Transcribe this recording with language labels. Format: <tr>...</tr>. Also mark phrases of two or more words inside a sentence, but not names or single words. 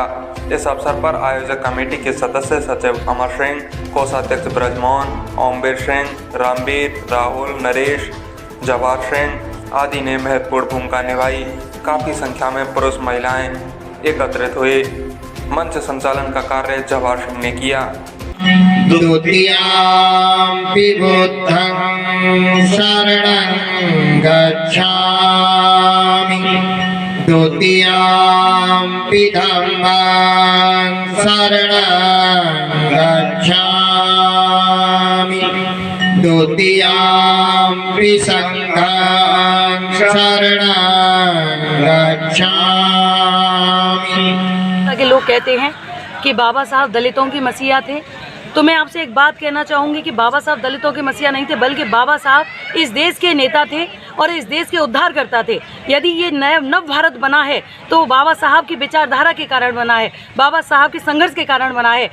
<hi>इस अवसर पर आयोजक कमेटी के सदस्य सचिव अमर सिंह, कोषाध्यक्ष ब्रजमोहन, ओमवीर सिंह, रामवीर, राहुल, नरेश, जवाहर सिंह आदि ने महत्वपूर्ण भूमिका निभाई। काफ़ी संख्या में पुरुष महिलाएं एकत्रित हुए। मंच संचालन का कार्य जवाहर सिंह ने किया।</hi> <pi>द्वितीयाम्पि बुद्धं शरणं गच्छामि, द्वितीयाम्पि धम्मं शरणं गच्छामि, द्वितीयाम्पि संघं शरणं गच्छामि।</pi> <hi>के लोग कहते हैं कि बाबा साहब दलितों की मसीहा थे, तो मैं आपसे एक बात कहना चाहूँगी कि बाबा साहब दलितों के मसीहा नहीं थे, बल्कि बाबा साहब इस देश के नेता थे और इस देश के उद्धारकर्ता थे। यदि ये नव भारत बना है तो बाबा साहब की विचारधारा के कारण बना है, बाबा साहब के संघर्ष के कारण बना है।</hi>